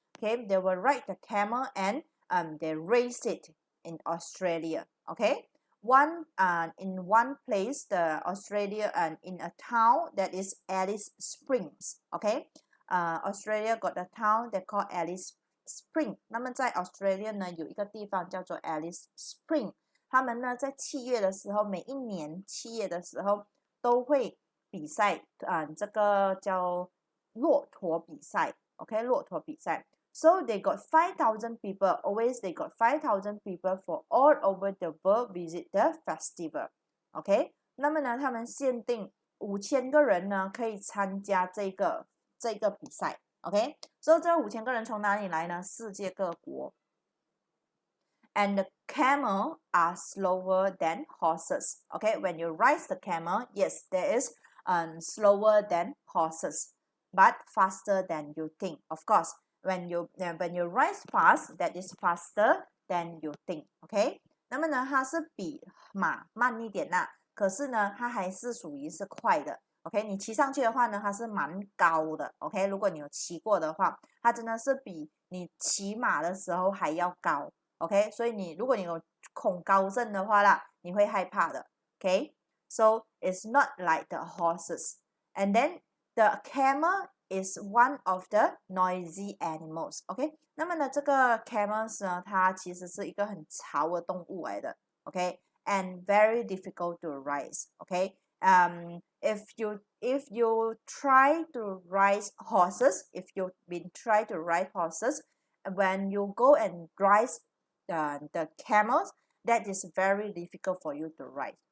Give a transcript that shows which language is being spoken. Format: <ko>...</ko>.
<en>Okay, they will ride the camel and they race it in Australia. Okay, in one place, the Australia and in a town that is Alice Springs. Okay, Australia got a town they call Alice Spring.</en> <zh>那么在 Australia 呢有一个地方叫做 Alice Spring。他们呢在7月的时候，每一年7月的时候都会比赛，这个叫骆驼比赛。</zh> <en>OK，</en> <zh>骆驼比赛。</zh> <en>So they got 5,000 people. Always they got 5,000 people for all over the world visit the festival.</en> <zh>OK， 那么呢，他们限定5000个人呢可以参加这个比赛。 OK， 所以这5000个人从哪里来呢？世界各国。</zh> <en>And the camel are slower than horses. Okay, when you ride the camel, yes, there is slower than horses, but faster than you think. Of course, when you ride fast, that is faster than you think.</en> <zh>OK， 那么呢，它是比马慢一点啦，可是呢，它还是属于是快的。 OK， 你骑上去的话呢，它是蛮高的。OK， 如果你有骑过的话，它真的是比你骑马的时候还要高。 OK， 所以如果你有恐高症的话啦，你会害怕的。</zh> <en>OK， so it's not like the horses. And then the camel is one of the noisy animals.</en> <zh>OK， 那么呢，这个 camels 呢，它其实是一个很吵的动物来的。</zh> <en>OK，and very difficult to ride. OK，if you try to ride horses, if you've been try to ride horses, when you go and ride the camels, that is very difficult for you to ride.</en>